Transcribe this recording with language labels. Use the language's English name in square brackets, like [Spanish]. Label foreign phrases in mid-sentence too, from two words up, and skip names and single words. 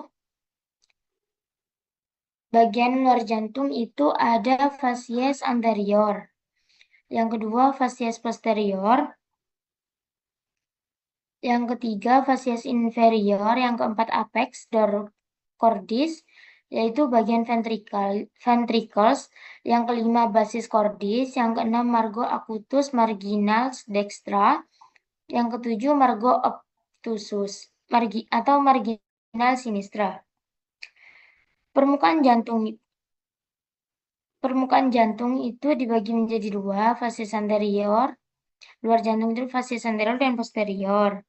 [Indonesian] bagian luar jantung itu ada [Latin] facies anterior, [Indonesian] yang kedua [Latin] facies posterior, [Indonesian] yang ketiga [Latin] facies inferior, [Indonesian] yang keempat [Latin] apex cordis, [Indonesian] yaitu bagian ventricles, yang kelima [Latin] basis cordis, [Indonesian] yang keenam [Latin] margo acutus marginalis dextra, [Indonesian] yang ketujuh [Latin] margo obtusus [Indonesian] atau [Latin] marginalis marginal sinistra. [Indonesian] Permukaan jantung itu dibagi menjadi dua, [Latin] facies anterior, [Indonesian] luar jantung itu [Latin] facies anterior [Indonesian] dan posterior.